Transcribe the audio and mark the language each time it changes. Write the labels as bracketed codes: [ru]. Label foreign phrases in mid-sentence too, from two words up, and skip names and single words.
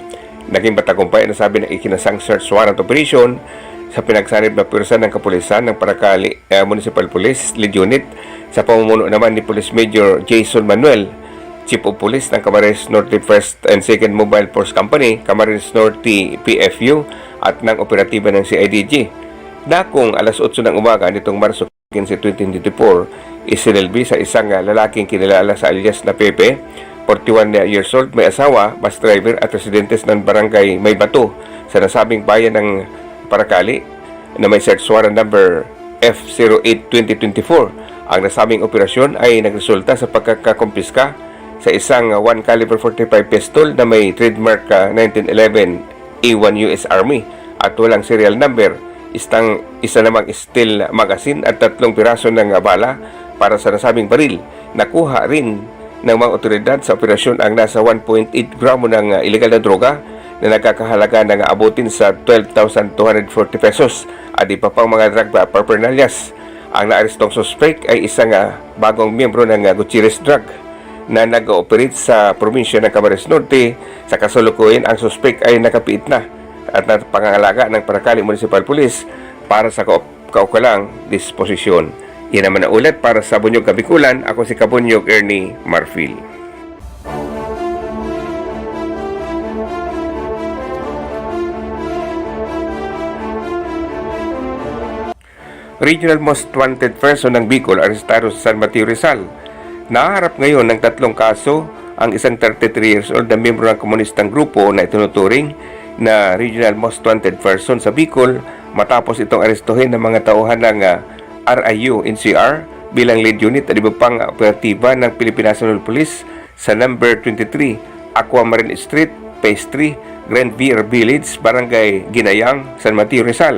[tl] Naging matagumpay na sabi ng ikinasang [en] search warrant operation [tl] sa pinagsanib na pwersa ng kapulisan ng Paracali Municipal Police Lead Unit sa pamumuno naman ni Police Major Jason Manuel, Chief of Police ng Camarines Norte 1st and 2nd Mobile Force Company, Camarines Norte PFU at ng operatiba ng CIDG. Dakong alas 8 ng umaga nitong Marso 15, 2024, isinilbi sa isang lalaking kinilala sa alias na Pepe, [en] 41 years old, [tl] may asawa, [en] bus driver [tl] at residentes ng barangay May Bato sa nasabing bayan ng Paracali na may search warrant number F08-2024. Ang nasabing operasyon ay nagresulta sa pagkakakumpiska sa isang 1 [en] caliber 45 pistol [tl] na may trademark 1911 A1 US Army at walang [en] serial number. [tl] Isa namang steel magazine at 3 piraso ng bala para sa nasabing baril. Nakuha rin ng mga otoridad sa operasyon ang nasa 1.8 gramo ng illegal na droga na nagkakahalaga ng abutin sa 12,240 pesos at iba pang mga [en] drug paraphernalias. [tl] Ang naarestong suspect ay isang bagong miyembro ng Gutierrez Drug na nag-ooperate sa probinsya ng Camarines Norte. Sa kasalukuyan, ang suspect ay nakapiit na at napangangalaga ng Paracali Municipal Police para sa kaukalang disposisyon. Yan naman ang ulat para sa Bunyog Kabikulan. Ako si Kabunyog Ernie Marfil. Regional Most Wanted Person ng Bicol arestado sa San Mateo, Rizal. Naharap ngayon ng 3 kaso ang isang [en] 33 years old [tl] na miyembro ng komunistang grupo na itinuturing na Regional Most Wanted Person sa Bicol matapos itong arestuhin ng mga tauhan ng RIU NCR bilang [en] lead unit [tl] at iba pang operatiba ng Philippine National Police sa number 23 Aquamarine Street, Phase 3, Grand Vier Village, Barangay Ginayang, San Mateo, Rizal.